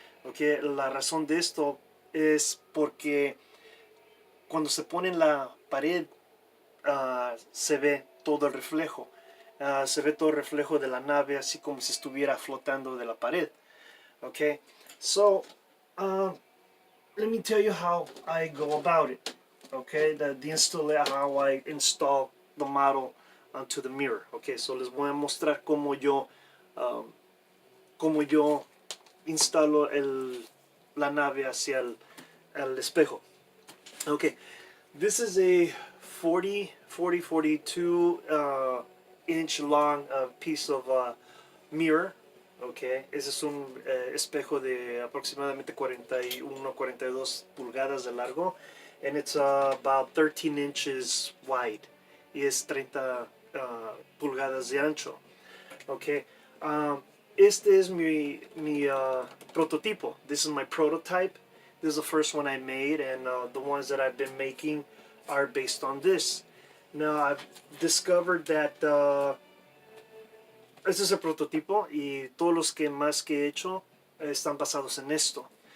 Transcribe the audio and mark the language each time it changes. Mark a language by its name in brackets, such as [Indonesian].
[Spanish] Okay, la razón de esto es porque cuando se pone en la pared se ve todo el reflejo. Se ve todo el reflejo de la nave, así como si estuviera flotando de la pared. [English] Okay, so let me tell you how I go about it. Okay, how I install the model onto the mirror. [Spanish] Okay, so les voy a mostrar cómo yo instalo la nave hacia el espejo. [English] Okay, this is a 42 inch long piece of mirror. [Spanish] Okay, ese es un espejo de aproximadamente 42 pulgadas de largo, [English] and it's about 13 inches wide, [Spanish] y es 30 pulgadas de ancho. Okay, este es mi prototipo. [English] This is my prototype. This is the first one I made, and the ones that I've been making are based on this. Now I've discovered that [Spanish] este es el prototipo, y todos los que más que he hecho están basados en esto.